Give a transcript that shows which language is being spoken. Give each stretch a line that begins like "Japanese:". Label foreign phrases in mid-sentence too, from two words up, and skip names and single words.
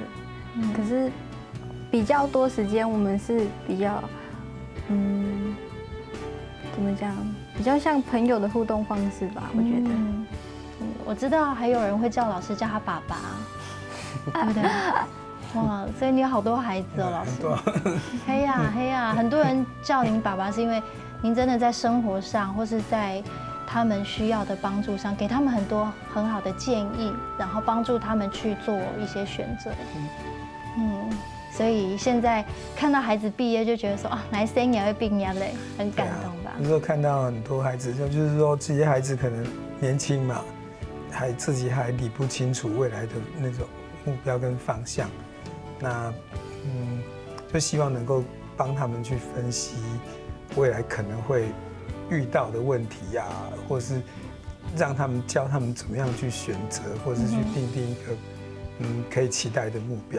Chinese: 可是比較多時間，我們是比較，怎麼講？比較像朋友的互動方式吧，我覺得。我知道還有人會叫老師叫他爸爸，對不對？哇，所以你有好多孩子哦，老師。嘿呀，很多人叫您爸爸，是因為您真的在生活上或是在他們需要的幫助上，給他們很多很好的建議，然後幫助他們去做一些選擇。所以現在看到孩子畢業，就覺得說啊，哪一生也會畢業嘞，很感動吧？有時候看到很多孩子，就是說這些孩子可能年輕嘛，自己還理不清楚未來的那種目標跟方向，那就希望能夠幫他們去分析未來可能會遇到的問題呀，或是讓他們教他們怎麼樣去選擇，或是去訂定一個可以期待的目標。